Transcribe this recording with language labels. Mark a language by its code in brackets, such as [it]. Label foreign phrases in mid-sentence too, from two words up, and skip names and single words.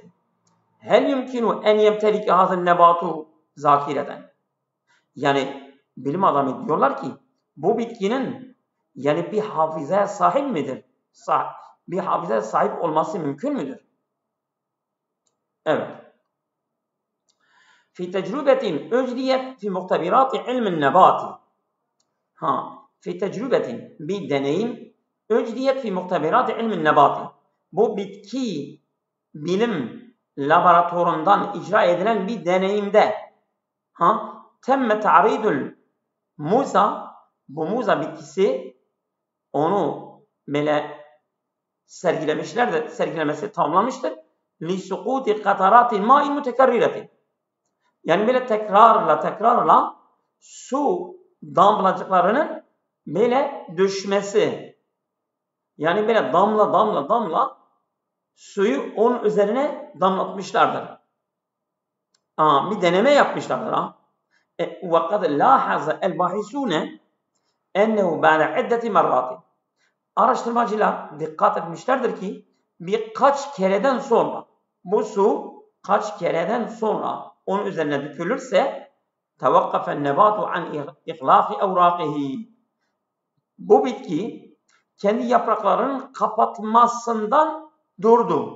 [ar] هل يمكن أن يمتلك هذا النبات ذاكرة. [tr] Yani bilim adamı diyorlar ki bu bitkinin yani bir hafızaya sahip midir? Bir hafızaya sahip olması mümkün müdür? Evet. [ar] في تجربة أجريت في مختبرات علم النبات. في تجربة [tr] bir deneyim [ar] أجريت في مختبرات علم النبات. [tr] Bu bitki bilim laboratuvarından icra edilen bir deneyimde [ar] تم تعريض الموز, [tr] bu muza bitkisi onu böyle sergilemesi tamamlamıştır. [ar] لسقوط قطرات ماء متكررة. [tr] Yani böyle tekrarla su damlacıklarının böyle düşmesi. Yani böyle damla suyu onun üzerine damlatmışlardır. Bir deneme yapmışlardır. [ar] وَقَدْ لَاحَظَ الْبَاحِثُونَ اَنَّهُ بَعْدَ عِدَّةِ مَرَّاتٍ. [tr] Araştırmacılar dikkat etmişlerdir ki birkaç kereden sonra bu su kaç kereden sonra onun üzerine dökülürse [ar] توقف النبات عن إغلاق أوراقه. [tr] Bu bitki kendi yapraklarının kapatmasından durdu.